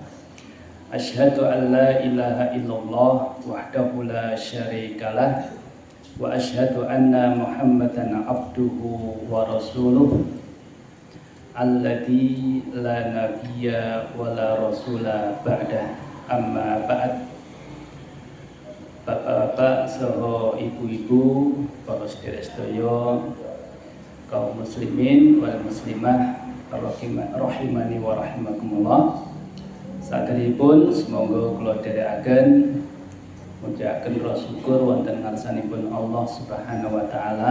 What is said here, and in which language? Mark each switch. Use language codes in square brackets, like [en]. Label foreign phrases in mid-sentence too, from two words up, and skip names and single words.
[ar] أشهد أن لا إله إلا الله وحده لا شريك له وأشهد أن محمدا عبده ورسوله الذي لا نبي ولا رسول بعده. أما بعد. [jv] Bapak-bapak saha ibu-ibu para sedherek kaum [ar] المسلمين والمسلمات رحمني ورحمكم الله. [jv] Saderipun semoga kula dherekaken mujahaken rasa syukur wonten ngarsanipun Allah [ar] سبحانه وتعالى.